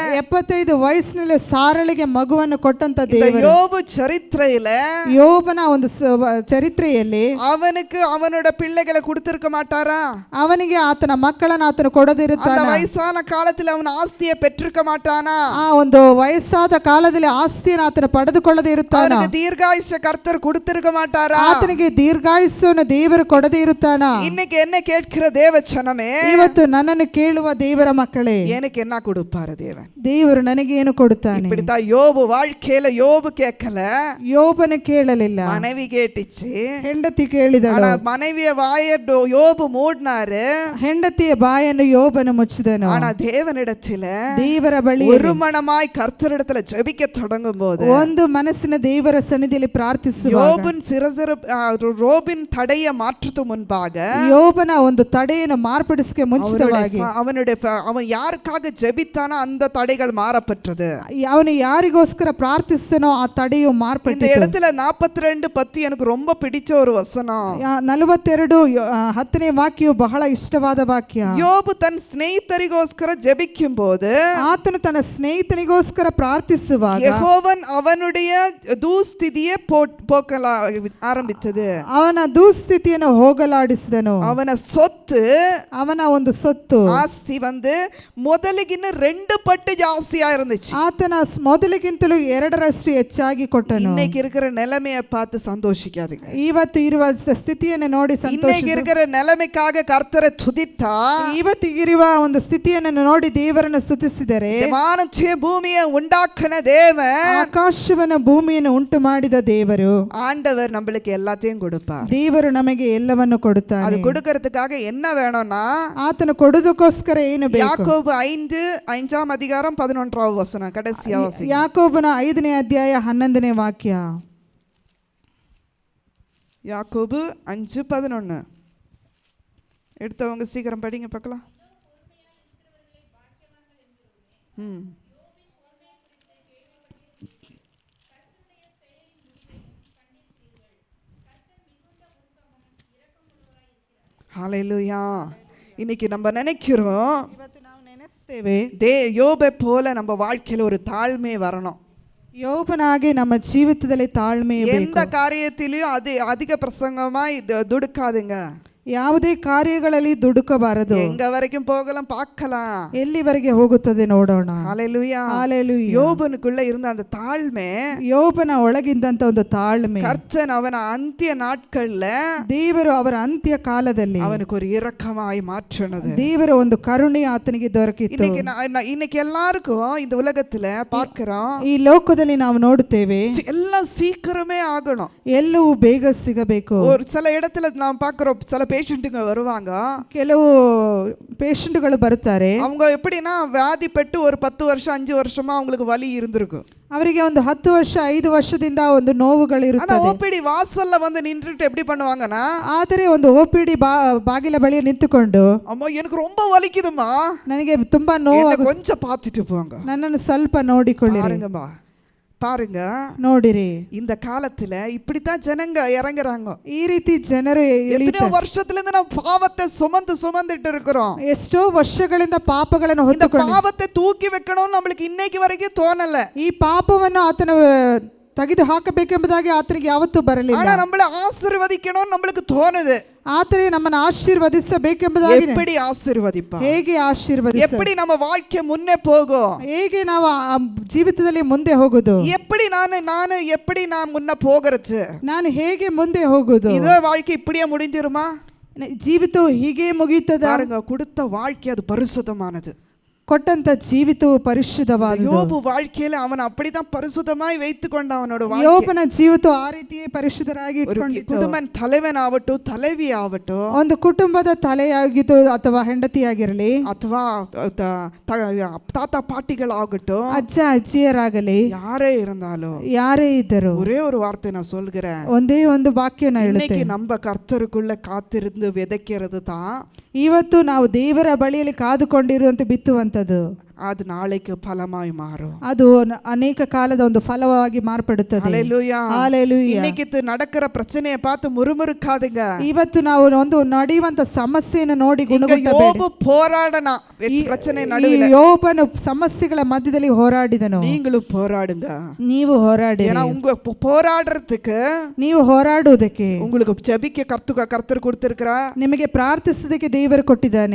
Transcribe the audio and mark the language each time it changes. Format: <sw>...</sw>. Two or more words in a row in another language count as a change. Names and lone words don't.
<kn>75 ವಯಸ್ಸಿನಲ್ಲಿ ಸಾರಳಿಗೆ ಮಗುವನ್ನು ಕೊಟ್ಟಂತ</kn> <ta>இந்த</ta> <kn>ದೇವರು</kn> <ta>யோபு சரித்திரையில</ta> <kn>ಯೋಬನ ಒಂದು ಚರಿತ್ರೆಯಲ್ಲಿ</kn> <ta>அவனுக்கு அவனோட பிள்ளைகளை கொடுத்திருக்க மாட்டாரா?</ta> <kn>ಅವನಿಗೆ ಆತನ ಮಕ್ಕಳನ್ನು ಆತನು</kn> <ta>அந்த</ta> <kn>ಕೊಡದಿರುತ್ತಾನೆ.</kn> <ta>வயசான காலத்துல அவன் ஆஸ்தியை பெற்றிருக்க மாட்டானா?</ta> <kn>ಆ ಒಂದು ವಯಸ್ಸಾದ ಕಾಲದಲ್ಲಿ ಆಸ್ತಿಯನ್ನು ಆತನು ಪಡೆದುಕೊಳ್ಳದೆ ಇರುತ್ತಾನ.</kn> <ta>அவனுக்கு தீர்காயுஷ கர்த்தர் கொடுத்திருக்க மாட்டாரா?</ta> <kn>ಆತನಿಗೆ ದೀರ್ಘಾಯುಸ್ಸನ್ನು ದೇವರು ಕೊಡದೇ ಇರುತ್ತಾನ.</kn> <ta>இன்னைக்கு என்ன கேட்கிற தேவச்சனமே,</ta> <kn>ಇವತ್ತು ನನ್ನನ್ನು ಕೇಳುವ ದೇವರ ಮಕ್ಕಳೇ,</kn> <ta>எனக்கு என்ன கொடுப்பாரு தேவன்?</ta> <kn>ದೇವರು ನನಗೆ ಏನು ಕೊಡುತ್ತಾನೆ?</kn> <ta>இப்படித்தான் யோபு வாழ்க்கையில யோபு கேட்கல,</ta> <kn>ಯೋಬನ ಕೇಳಲಿಲ್ಲ,</kn> <ta>மனைவி கேட்டுச்சு.</ta> <kn>ಹೆಂಡತಿ ಕೇಳಿದಳು.</kn> <ta>ஆனா மனைவிய வாய யோபு மூடினாரு.</ta> <kn>ಹೆಂಡತಿಯ ಬಾಯನ್ನು ಯೋಬನು ಮುಚ್ಚಿದನು.</kn> <ta>ஆனா தேவனிடத்துல</ta> <kn>ದೇವರ ಬಳಿ</kn> <ta>ஒரு மனமாய் கர்த்தரிடத்துல ஜெபிக்க தொடங்கும் போது,</ta> <kn>ಒಂದು ಮನಸ್ಸಿನ ದೇವರ ಸನ್ನಿಧಿಯಲ್ಲಿ ಪ್ರಾರ್ಥಿಸುವಾಗ,</kn> <ta>யோபின் ரோபின் தடைய மாற்றத்து முன்பாக</ta> <kn>ಯೋಬನ ಒಂದು ತಡೆಯನ್ನು ಮಾರ್ಪಡಿಸಕ್ಕೆ ಮುಂಚಿತವಾಗಿ</kn> <ta>அவன் யாருக்காக ஜெபித்தானோ அந்த தடைகள் மாறப்பட்டது.</ta> <kn>ಅವನು ಯಾರಿಗೋಸ್ಕರ ಪ್ರಾರ್ಥಿಸ್ತಾನೋ ಆ ತಡೆಯು</kn> <ta>இந்த</ta> <kn>ಮಾರ್ಪಟ್ಟಿತು.</kn> <ta>இடத்துல 42:10 எனக்கு ரொம்ப பிடிச்ச ஒரு வசனம்.</ta> <kn>42:10 ವಾಕ್ಯವು ಬಹಳ ಇಷ್ಟವಾದ ವಾಕ್ಯ.</kn> <ta>யோபு தன் ಸ್ನೇಹಿತರಿಗೋಸ್ಕರ ஜெபிக்கும் போது,</ta> <kn>ಆತನು ತನ್ನ ಸ್ನೇಹಿತನಿಗೋಸ್ಕರ ಪ್ರಾರ್ಥಿಸುವಾಗ</kn> <ta>யெகோவன் அவனுடைய தூஸ்திதியை போக்கல ஆரம்பித்தது.</ta> <kn>ಅವನ ದುಸ್ಥಿತಿಯನ್ನು ಹೋಗಲಾಡಿಸಿದನು.</kn> <ta>ಅವನ சொத்து,</ta> <kn>ಅವನ ಒಂದು ಸೊತ್ತು,</kn> <ta>ஆஸ்தி</ta> <kn>ಮೊದಲಿಗಿನ್ನ 2 ಪಟ್ಟು</kn> <ta>ಜಾಸ್ತಿயா இருந்துச்சு.</ta> <kn>ಆತನ ಮೊದಲಿಗಿಂತಲೂ 2ರಷ್ಟು ಹೆಚ್ಚಾಗಿ ಕೊಟ್ಟನು.</kn> <ta>இன்னைக்கு இருக்கிற நிலைமையை பார்த்து சந்தோஷிக்காதீங்க.</ta> <kn>ಇವತ್ತು ಇರುವ ಸ್ಥಿತಿಯನ್ನು ನೋಡಿ</kn> <ta>இன்னைக்கு இருக்கிற நிலைமைக்காக கர்த்தரை துதித்தா,</ta> <kn>ಇವತ್ತಿಗಿರುವ ಒಂದು ಸ್ಥಿತಿಯನ್ನು ನೋಡಿ ದೇವರನ್ನು ಸ್ತುತಿಸಿದರೆ,</kn> <ta>வானச்சே பூமியை உண்டாக்கின தேவன்,</ta> <kn>ಆಕಾಶವನ್ನು ಭೂಮಿಯನ್ನು ಉಂಟು ಮಾಡಿದ ದೇವರು,</kn> <ta>ஆண்டவர் நம்மளுக்கு எல்லாத்தையும் கொடுப்பார்.</ta> <kn>ದೇವರು ನಮಗೆ ಎಲ್ಲವನ್ನು ಕೊಡುತ್ತಾನೆ.</kn> <ta>அது கொடுக்கிறதுக்காக என்ன வேணும்னா,</ta> <kn>ಆತನು ಕೊಡುವುದಕ್ಕೋಸ್ಕರ ಏನು ಬೇಕು?</kn> <ta>யாக்கோபு 5:5 அதிகாரம் 11வது வசனம் கடைசியா வாசிங்க.</ta> <kn>ಯಾಕೋಬನ 5ನೇ ಅಧ್ಯಾಯ 11ನೇ ವಾಕ್ಯ.</kn> <ta>யாக்கோபு 5:11. எடுத்தவங்க சீக்கிரம் படிங்க பார்க்கலாம். ஹalleluya. இன்னைக்கு நம்ம நினைக்கிறோம்,</ta> <kn>ಇವತ್ತು ನಾವು ನೆನೆಸ್ತೇವೆ,</kn> <ta>யோபை போல நம்ம வாழ்க்கையில ஒரு தாழ்மை வரணும்.</ta> <kn>ಯೋಬನಾಗಿ ನಮ್ಮ ಜೀವಿತದಲ್ಲಿ ತಾಳ್ಮೆ</kn> <ta>எந்த காரியத்திலயும் அது அதிக பிரசங்கமாய் துடுக்காதுங்க.</ta> <kn>ಯಾವುದೇ ಕಾರ್ಯಗಳಲ್ಲಿ ದುಡುಕಬಾರದು.</kn> <ta>எங்க வரைக்கும் போகலாம், பார்க்கலாம்,</ta> <kn>ಎಲ್ಲಿವರೆಗೆ ಹೋಗುತ್ತದೆ ನೋಡೋಣ.</kn> <ta>ஹalleluya. ஹalleluya. யோபனுக்குள்ள இருந்த அந்த தாழ்மை,</ta> <kn>ಯೋಬನ ಒಳಗಿದ್ದಂತ ಒಂದು ತಾಳ್ಮೆ,</kn> <ta>கர்த்தன் அவன ಅಂತ್ಯ நாட்கள்ல</ta> <kn>ದೇವರು ಅವರ ಅಂತ್ಯ ಕಾಲದಲ್ಲಿ</kn> <ta>அவனுக்கு ஒரு இரக்கமாய் மாற்றினது.</ta> <kn>ದೇವರ ಒಂದು ಕರುಣೆ ಆತನಿಗೆ ದೊರಕಿತ್ತು.</kn> <ta>இன்னைக்கு எல்லாருக்கும் இந்த உலகத்துல பார்க்கிறோம்,</ta> <kn>ಈ ಲೋಕದಲ್ಲಿ ನಾವು ನೋಡುತ್ತೇವೆ,</kn> <ta>எல்லாம் சீக்கிரமே ஆகணும்,</ta> <kn>ಎಲ್ಲವೂ ಬೇಗ ಸಿಗಬೇಕು.</kn> <ta>ஒரு சில இடத்துல நாம் பார்க்கிறோம், சில பேஷண்ட்டுங்க வருவாங்க,</ta> <kn>ಕೆಲವು ಪೇಷಂಟ್ಗಳು ಬರುತ್ತಾರೆ.</kn> <ta>அவங்க எப்படின்னா வியாதிப்பட்டு ஒரு 10 வருஷம் 5 வருஷமா அவங்களுக்கு வலி இருந்திருக்கும்.</ta> <kn>ಅವರಿಗೆ ಒಂದು 10 ವರ್ಷ 5 ವರ್ಷದಿಂದ ಒಂದು ನೋವುಗಳಿರುತ್ತದೆ.</kn> <ta>ஓபிடி வாசல்ல வந்து நின்றுட்டு எப்படி பண்ணுவாங்கன்னா,</ta> <kn>ಆದರೆ ಒಂದು OPD ಬಾಗಿಲ ಬಳಿ ನಿಂತುಕೊಂಡು,</kn> <ta>ಅಮ್ಮ எனக்கு ரொம்ப வலிக்குதுமா,</ta> <kn>ನನಗೆ ತುಂಬಾ ನೋವು,</kn> <ta>கொஞ்சம் பார்த்துட்டு போங்க,</ta> <kn>ನನ್ನನ್ನು ಸ್ವಲ್ಪ ನೋಡಿಕೊಳ್ಳಿರಿ,</kn> <ta>பாருங்கம்மா பாருங்க.</ta> <kn>ನೋಡಿರಿ,</kn> <ta>இந்த காலத்துல இப்படித்தான் ஜனங்க இறங்குறாங்க.</ta> <kn>ಈ ರೀತಿ ಜನರು</kn> <ta>எத்தனை வருஷத்துல இருந்து ನಾವು பாவத்தை சுமந்துட்டு இருக்கிறோம்.</ta> <kn>ಎಷ್ಟೋ ವರ್ಷಗಳಿಂದ ಪಾಪಗಳನ್ನು</kn> <ta>இந்த</ta> <kn>ಹೊತ್ತುಕೊಂಡು,</kn> <ta>பாவத்தை தூக்கி வைக்கணும்னு நம்மளுக்கு இன்னைக்கு வரைக்கும் தோணல.</ta> <kn>ಈ ಪಾಪವನ್ನು ಆತನ ತೆಗೆದು ಹಾಕಬೇಕೆಂಬುದಾಗಿ ಆತನಿಗೆ ಯಾವತ್ತೂ ಬರಲಿಲ್ಲ.</kn> <ta>ஆனா நம்மள ஆசீர்வதிக்கணும்னு நம்மளுக்கு தோணுது.</ta> <kn>ಆತನೇ ನಮ್ಮನ್ನು ಆಶೀರ್ವದಿಸಬೇಕೆಂಬುದಾಗಿ,</kn> <ta>எப்படி ஆசீர்வதிப்பா,</ta> <kn>ಹೇಗೆ ಆಶೀರ್ವದಿಸ,</kn> <ta>எப்படி நம்ம வாழ்க்கை முன்னே போகும்,</ta> <kn>ಹೇಗೆ ನಾವು ಜೀವಿತದಲ್ಲಿ ಮುಂದೆ ಹೋಗುದು,</kn> <ta>எப்படி ನಾನು எப்படி நான் முன்ன போகிறது,</ta> <kn>ನಾನು ಹೇಗೆ ಮುಂದೆ ಹೋಗುದು,</kn> <ta>இதே வாழ்க்கை இப்படியே முடிஞ்சிருமா?</ta> <kn>ಜೀವಿತವು ಹೀಗೆ ಮುಗಿಯುತ್ತದೆ.</kn> <ta>பாருங்க, கொடுத்த வாழ்க்கை அது பரிசுத்தமானது.</ta> <kn>ಕೊಟ್ಟಂತ ಜೀವಿತವು ಪರಿಶುದ್ಧವಾದದ್ದು.</kn> <ta>யோபு வாழ்க்கையில அவன் அப்படிதான் பரிசுத்தமாய் வைத்துக்கொண்ட அவனோட வாழ்க்கை.</ta> <kn>ಯೋಬನ ಜೀವಿತವು ಆ ರೀತಿಯೇ ಪರಿಶುದ್ಧರಾಗಿ ಇಟ್ಕೊಂಡಿತ್ತು.</kn> <ta>ಕುಟುಂಬನ தலைவன் ஆகட்டும், தலைவி ஆகட்டும்,</ta> <kn>ಒಂದು ಕುಟುಂಬದ ತಲೆಯಾಗಿದ್ದು ಅಥವಾ ಹೆಂಡತಿಯಾಗಿರಲಿ,</kn> <ta>ಅಥವಾ ತಾತ ಪಾಟಿಗಳಾகட்டும்,</ta> <kn>ಅಜ್ಜ ಅಜ್ಜಿಯರಾಗಲಿ,</kn> <ta>ಯಾರೇ இருந்தாலும்,</ta> <kn>ಯಾರೇ ಇದ್ದರು,</kn> <ta>ஒரே ஒரு வார்த்தை நான் சொல்கிறேன்,</ta> <kn>ಒಂದೇ ಒಂದು ವಾಕ್ಯನ</kn> <ta>இன்னைக்கு</ta> <kn>ಹೇಳುತ್ತೇನೆ.</kn> <ta>நம்ம கர்த்தருக்குள்ள காத்திருந்து விதைக்கிறது தான்</ta> <kn>ಇವತ್ತು ನಾವು ದೇವರ ಬಳಿಯಲ್ಲಿ ಕಾದುಕೊಂಡಿರುವಂತೆ ಬಿತ್ತುವಂಥದ್ದು.</kn> <ta>அது நாளைக்கு பலமாய் மாறும்.</ta> <kn>ಅದು ಅನೇಕ ಕಾಲದ ಒಂದು ಫಲವಾಗಿ ಮಾರ್ಪಡುತ್ತದೆ.</kn> <ta>ஹல்லேலூயா.</ta> <kn>ಹಾಲೆಲೂಯಾ.</kn> <ta>இன்னைக்கு நடக்கிற பிரச்சனையை பார்த்து முறுமுறுக்காதீங்க.</ta> <kn>ಇವತ್ತು ನಾವು ಒಂದು ನಡೆಯುವಂತ ಸಮಸ್ಯೆಯನ್ನು ನೋಡಿ</kn> <ta>இங்க</ta> <kn>ಗುಣಗುಟ್ಟಬೇಡಿ.</kn> <ta>யோபு போராடனா பிரச்சனை</ta> <kn>ಈ</kn> <ta>நடுவுல.</ta> <kn>ಯೋಬನು ಸಮಸ್ಯೆಗಳ ಮಧ್ಯದಲ್ಲಿ ಹೋರಾಡಿದನು.</kn> <ta>நீங்களும் போராடுங்க.</ta> <kn>ನೀವು ಹೋರಾಡಿ.</kn> <ta>ஏன்னா உங்க போராடுறதுக்கு</ta> <kn>ನೀವು ಹೋರಾಡುವುದಕ್ಕೆ</kn> <ta>உங்களுக்கு ஜெபிக்க கர்த்தர் கொடுத்திருக்கிறா.</ta> <kn>ನಿಮಗೆ ಪ್ರಾರ್ಥಿಸೋದಕ್ಕೆ ದೇವರು ಕೊಟ್ಟಿದ್ದಾನೆ.</kn>